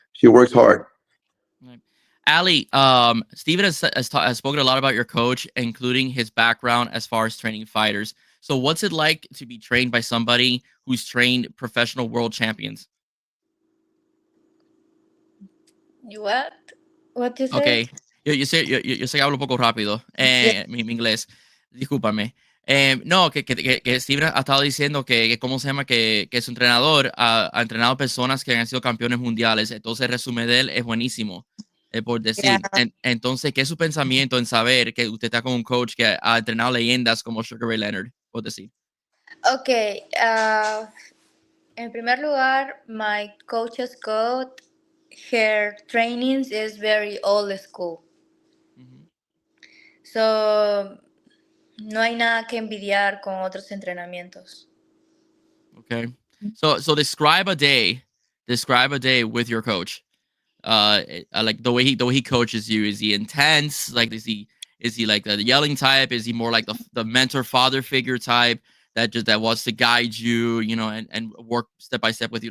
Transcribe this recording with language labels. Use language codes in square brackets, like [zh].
[en] She works hard. Right. Ali, Steven has spoken a lot about your coach, including his background as far as training fighters. So, what's it like to be trained by somebody who's trained professional world champions? You what? What you say? [es] Okay, yo sé que hablo un poco rápido, [en] Yeah. [es] mi inglés, discúlpame. No, que Steven ha estado diciendo ¿cómo se llama? Que su entrenador ha entrenado personas que han sido campeones mundiales, entonces el resumen de él es buenísimo, por [en] Yeah. [es] decir. Entonces, ¿qué es su pensamiento en saber que usted está con un coach que ha entrenado leyendas como Sugar Ray Leonard, por decir? [en] Okay. [es] En primer lugar, [en] my coach's code, her trainings is very old school. Ujú. [es] So, no hay nada que envidiar con otros entrenamientos. [en] Okay, so describe a day with your coach. Like the way he coaches you, is he intense? Like is he like the yelling type? Is he more like the mentor father figure type that wants to guide you, and work step by step with you?